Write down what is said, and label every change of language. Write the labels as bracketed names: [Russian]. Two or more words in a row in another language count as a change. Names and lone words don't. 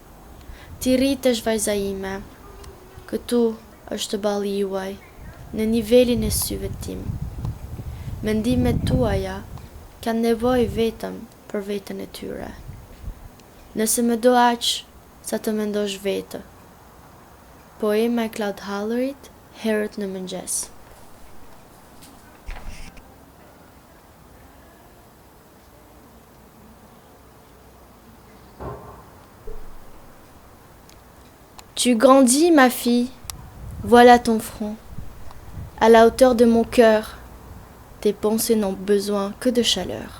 [Albanian] Ti rritesh vajza ime, këtu është balli juaj, në nivelin e syve tim. Mendimet tuaja kanë nevojë vetëm për veten e tyre. Nëse më do aq sa të mendosh vetë. Poema e Claude Hallerit, Herët në mëngjes. [French] Tu grandis, ma fille, voilà ton front. À la hauteur de mon cœur, tes pensées n'ont besoin que de chaleur.